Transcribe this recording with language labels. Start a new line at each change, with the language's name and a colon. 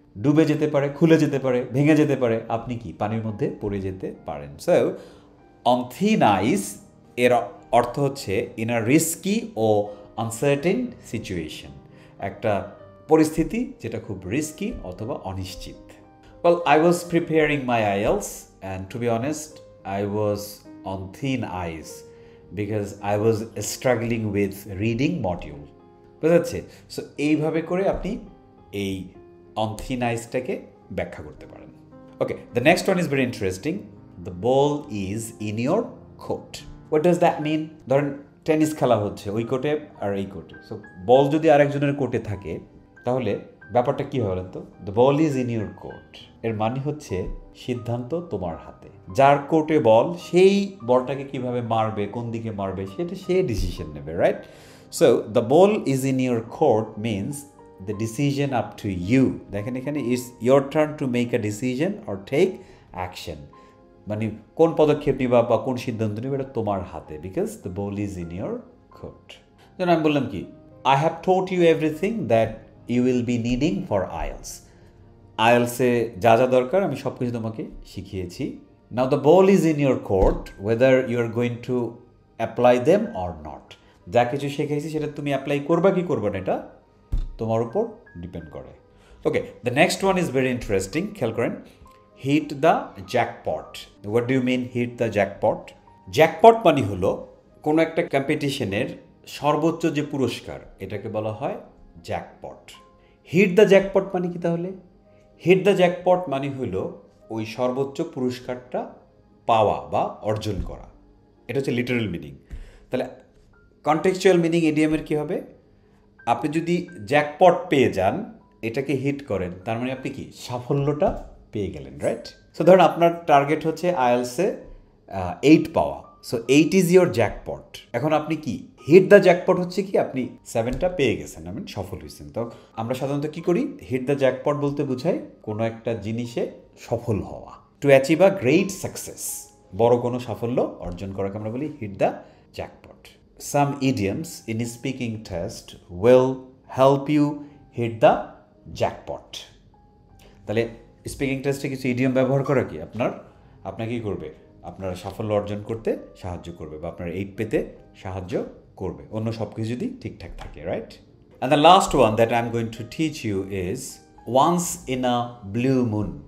Bangla: ডুবে যেতে পারে, খুলে যেতে পারে, ভেঙে যেতে পারে, আপনি কি পানির মধ্যে পড়ে যেতে পারেন। সো অন থিন আইস এর অর্থ হচ্ছে
English: in a risky ও uncertain situation,
Bangla: একটা পরিস্থিতি যেটা খুব রিস্কি অথবা অনিশ্চিত।
English: Well, I was preparing my IELTS and to be honest, I was on thin ice because I was struggling with reading module.
Bangla: বুঝা যাচ্ছে? সো এইভাবে করে আপনি এই অন থিন আইসটাকে ব্যাখ্যা করতে পারেন।
English: Okay, the next one is very interesting. The ball is in your court. What does that mean?
Bangla: ধরেন টেনিস খেলা হচ্ছে ওই কোর্টে আর এই কোর্টে, সো বল যদি আরেকজনের কোর্টে থাকে তাহলে ব্যাপারটা কি হয় বলেন তো?
English: the ball is in your court,
Bangla: এর মানে হচ্ছে সিদ্ধান্ত তোমার হাতে। যার কোর্টে বল সেই বলটাকে কিভাবে মারবে, কোন দিকে মারবে সেটা সে ডিসিশন নেবে, right?
English: So the ball is in your court means the decision up to you.
Bangla: দেখেন এখানে
English: is your turn to make a decision or take action,
Bangla: মানে কোন পদক্ষেপ নিবা বা কোন সিদ্ধান্ত নিবে এটা তোমার হাতে,
English: because the ball is in your court.
Bangla: যেন আমি বললাম কি,
English: I have taught you everything that you will be needing for IELTS.
Bangla: IELTS-এ যা যা দরকার আমি সব কিছু তোমাকে শিখিয়েছি।
English: Now the ball is in your court whether you are going to apply them or not.
Bangla: যা কিছু শিখিয়েছি সেটা তুমি অ্যাপ্লাই করবা কি করবা না এটা তোমার উপর ডিপেন্ড করে।
English: okay, the next one is very interesting,
Bangla: খেয়াল করেন।
English: Hit the jackpot. What do you mean hit the jackpot?
Bangla: Jackpot মানে হলো কোনো একটা কম্পিটিশনের সর্বোচ্চ যে পুরস্কার এটাকে বলা হয় জ্যাকপট। হিট দ্য জ্যাকপট মানে কি তাহলে? হিট দ্য জ্যাকপট মানে হলো ওই সর্বোচ্চ পুরস্কারটা পাওয়া বা অর্জন করা, এটা হচ্ছে লিটারাল মিনিং। তাহলে কন্টেক্সচুয়াল মিনিং ইডিয়ামের কী হবে? আপনি যদি জ্যাকপট পেয়ে যান, এটাকে হিট করেন, তার মানে আপনি কি সাফল্যটা পেয়ে গেলেন, রাইট? সো ধরুন আপনার টার্গেট হচ্ছে আইএলসে 8 পাওয়া, সো
English: 8 is your jackpot.
Bangla: এখন আপনি কি হিট দ্য জ্যাকপট হচ্ছে কি আপনি 7টা পেয়ে গেছেন, আমি সফল হয়েছেন। তো আমরা সাধারণত কি করি, হিট দ্য জ্যাকপট বলতে বোঝাই কোনো একটা জিনিসে সফল হওয়া,
English: to achieve a great success,
Bangla: বড় কোনো সাফল্য অর্জন করাকে আমরা বলি hit the jackpot.
English: Some idioms in speaking test will help you hit the jackpot.
Bangla: তাহলে স্পিকিং টেস্টে কিছু ইডিয়ম ব্যবহার করা কি আপনাকে কি করবে, আপনার সাফল্য অর্জন করতে সাহায্য করবে বা আপনার 8 পেতে সাহায্য করবে, অন্য সব কিছু যদি ঠিকঠাক থাকে, right?
English: And the last one that I am going to teach you is once in a blue moon.